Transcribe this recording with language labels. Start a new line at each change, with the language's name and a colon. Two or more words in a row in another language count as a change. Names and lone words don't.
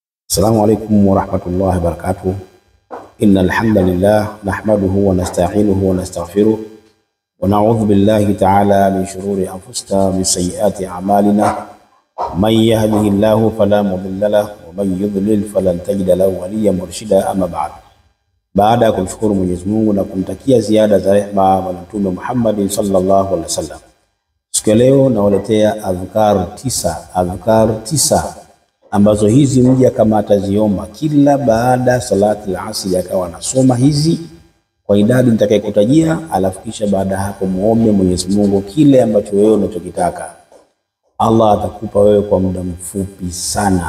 Arabic: السلام عليكم ورحمة الله وبركاته. إن الحمد لله نحمده ونستعينه ونستغفره ونعوذ بالله تعالى من شرور أنفسنا ومن سيئات أعمالنا. من يهده الله فلا مضل له ومن يضلل فلن تجد له وليا مرشدا.
Swahili: أما baada ya kumshukuru Mwenyezi Mungu na kumtakia ziada za rehema Bwana Mtume Muhammad
Arabic: صلى الله عليه وسلم,
Swahili: siku ya leo nawaletea adhkar tisa ambazo hizi mja kama ataziomba kila baada
Arabic: صلاة العصر
Swahili: akawa anasoma hizi kwa idadi nitakayokutajia, alafu kisha baada hapo muombe Mwenyezi Mungu kile ambacho wewe unachokitaka, Allah atakupa wewe kwa muda mfupi sana.